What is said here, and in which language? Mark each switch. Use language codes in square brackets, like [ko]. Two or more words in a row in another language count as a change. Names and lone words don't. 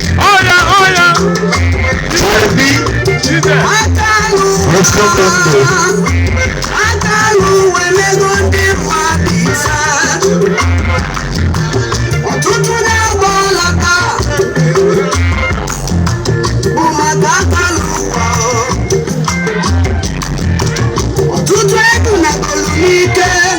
[ig] Oya, oya. Obi. Ije. Aka n'ụwa. [en] Let's go, let's go. [ig] Aka n'ụwa emego ndị mmadụ ise. Ọtụtụ na-agba ọla taa. Bụ maka aka n'ụwa. Ọtụtụ egwu na-agụrụ n'ike.